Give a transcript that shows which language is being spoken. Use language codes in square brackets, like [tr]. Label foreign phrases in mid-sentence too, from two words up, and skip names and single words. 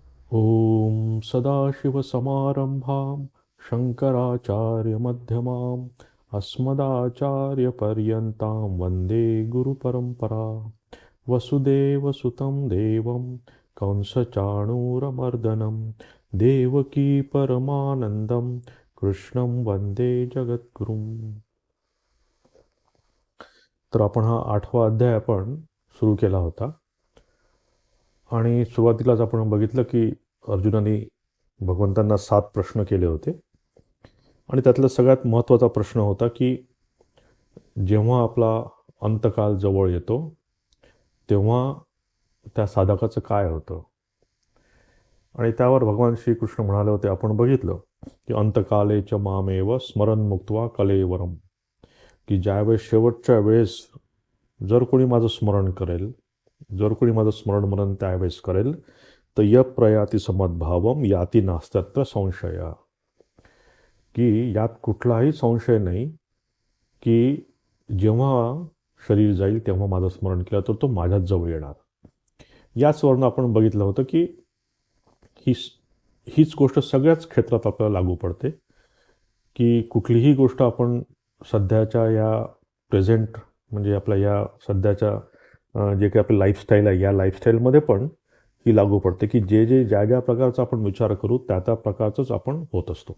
[sa] ॐ सदाशिवसमारम्भां शङ्कराचार्यमध्यमाम् अस्मदाचार्यपर्यन्तां वन्दे गुरुपरम्परा वसुदेवसुतं देवं कंसचाणूरमर्दनं देवकी परमानन्दं कृष्णं वन्दे जगद्गुरुम्. [mr] तर आपण हा 8वा अध्याय आपण सुरू केला होता आणि सुरुवातीलाच आपण बघितलं की अर्जुनाने भगवंतांना 7 प्रश्न केले होते आणि त्यातला सगळ्यात महत्त्वाचा प्रश्न होता की जेव्हा आपला अंतकाल जवळ येतो तेव्हा त्या साधकाचं काय होतं. आणि त्यावर भगवान श्रीकृष्ण म्हणाले होते, आपण बघितलं की [sa] अंतकाले च मामेव स्मरण मुक्त्वा कलेवरम, [mr] की ज्यावेळेस शेवटच्या वेळेस जर कोणी माझं स्मरण करेल, जर कोणी माझं स्मरण मनन त्यावेळेस करेल तर [sa] य प्रयाती समद्भावम याती नास्त्यत्र संशय, [mr] की यात कुठलाही संशय नाही की जेव्हा शरीर जाईल तेव्हा माझं स्मरण केलं तर तो माझ्याच जवळ येणार. याच वरून आपण बघितलं होतं की ही हीच गोष्ट सगळ्याच क्षेत्रात आपल्याला लागू पडते, की कुठलीही गोष्ट आपण सध्याच्या या प्रेझेंट म्हणजे आपल्या या सध्याच्या जे काही आपलं लाईफस्टाईल आहे या लाईफस्टाईलमध्ये पण ही लागू पडते, की ज्या ज्या प्रकारचा आपण विचार करू त्या त्या प्रकारचंच आपण होत असतो.